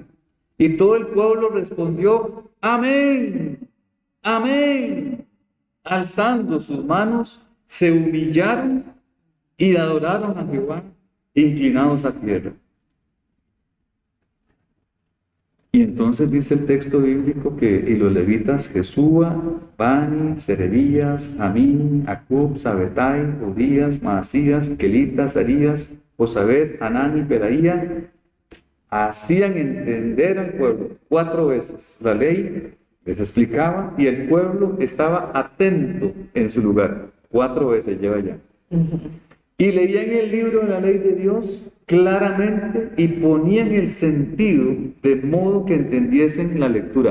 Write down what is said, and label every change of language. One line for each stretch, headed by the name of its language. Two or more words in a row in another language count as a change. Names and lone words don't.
Spanish: Y todo el pueblo respondió, amén, amén. Alzando sus manos, se humillaron y adoraron a Jehová, inclinados a tierra. Y entonces dice el texto bíblico que y los levitas Jesúa, Bani, Serebías, Amín, Acub, Sabetai, Udías, Maasías, Kelitas, Arías, Josabed, Anán y Pedaía hacían entender al pueblo 4 veces la ley, les explicaba y el pueblo estaba atento en su lugar. 4 veces lleva ya. Y leían el libro de la ley de Dios claramente y ponían el sentido de modo que entendiesen la lectura.